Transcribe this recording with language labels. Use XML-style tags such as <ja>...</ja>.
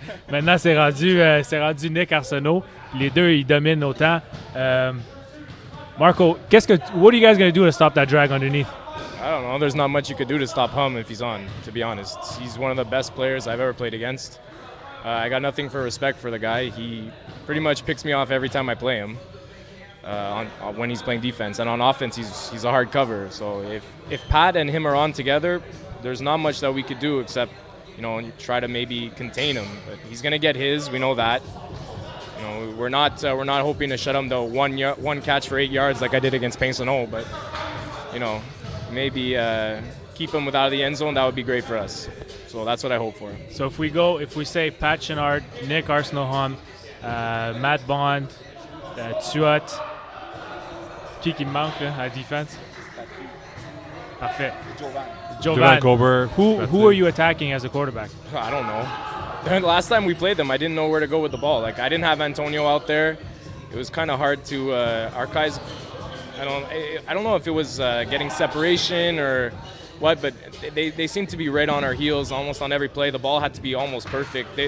<fr>Maintenant, c'est rendu Nick Arsenault. Les deux, ils dominent autant.</fr> <en>Marco, what are you guys going to do to stop that drag underneath? I don't know. There's not much you could do to stop Hum if he's on, to be honest. He's one of the best players I've ever played against. I got nothing for respect for the guy. He pretty much picks me off every time I play him when he's playing defense. And on offense, he's a hard cover. So if Pat and him are on together, there's not much that we could do except, try to maybe contain him. But he's going to get his. We know that. We're not hoping to shut him to one catch for 8 yards like I did against Painsano, but maybe keep him without the end zone. That would be great for us. So that's what I hope for. So if we say</en> <fr>Pat Chenard, Nick Arsenault, Matt Bond, Tuat, qui me manque là, à la défense? Parfait. Jovan Jovan, Colbert.</fr> <en>who are you attacking as a quarterback? I don't know. The last time we played them, I didn't know where to go with the ball. Like I didn't have Antonio out there. It was kind of hard to our guys. I don't know if it was getting separation or what, but they seemed to be right on our heels almost on every play. The ball had to be almost perfect.</en>